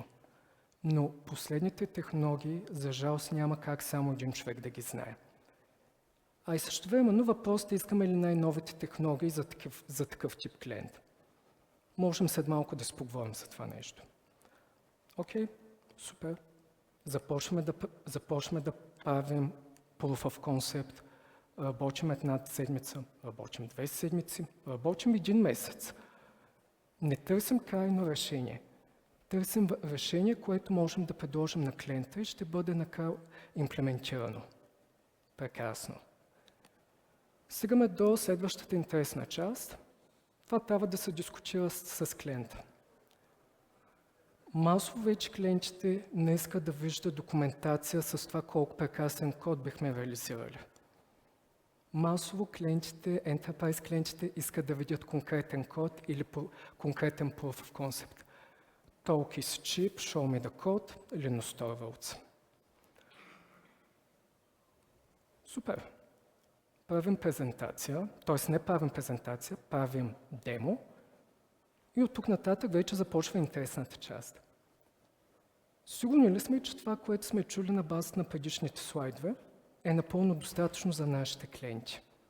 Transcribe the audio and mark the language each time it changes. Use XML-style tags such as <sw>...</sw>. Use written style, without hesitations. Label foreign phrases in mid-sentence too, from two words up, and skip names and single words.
<bg>Но последните технологии, за жалост, няма как само един човек да ги знае. А и същевременно въпросът е, искаме ли най-новите технологии за такъв тип клиент. Можем след малко да споговорим за това нещо. Окей, супер. Започваме да правим</bg> <en>proof of concept.</en> <bg>Работим една седмица, работим 2 седмици, работим 1 месец. Не търсим крайно решение. Търсим решение, което можем да предложим на клиента и ще бъде накрая имплементирано. Прекрасно. Стигаме до следващата интересна част. Това трябва да се дискутира с клиента. Масово вече клиентите не искат да виждат документация с това колко прекрасен код бихме реализирали. Масово клиентите, Enterprise клиентите искат да видят конкретен код или конкретен</bg> <en>proof of concept. Talk is cheap, show me the code или no store words.</en> <bg>Супер. Правим презентация, т.е. не правим презентация, правим демо и от тук нататък вече започва интересната част. Сигурни ли сме, че това, което сме чули на базата на предишните слайдове, е напълно достатъчно за нашите клиенти?</bg>